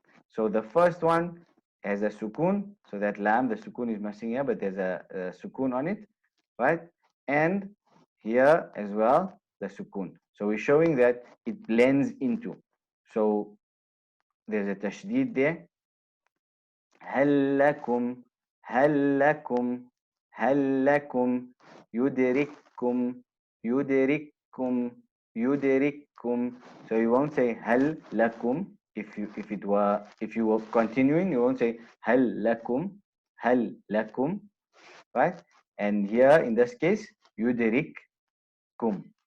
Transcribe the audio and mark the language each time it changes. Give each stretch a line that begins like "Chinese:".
English: So the first one has a sukoon, so that lam, the sukoon is missing here, but there's a sukoon on it, right? And here as well, the sukoon. So we're showing that it blends into. So there's a tashdid there.
Arabic: هل لكم هل لكم هل لكم يدرككم يدرككم يدرككم.
English: So you won't say
Arabic: هل لكم.
English: If you were continuing, you won't say هل لكم, right? And here in this case, يدرككم.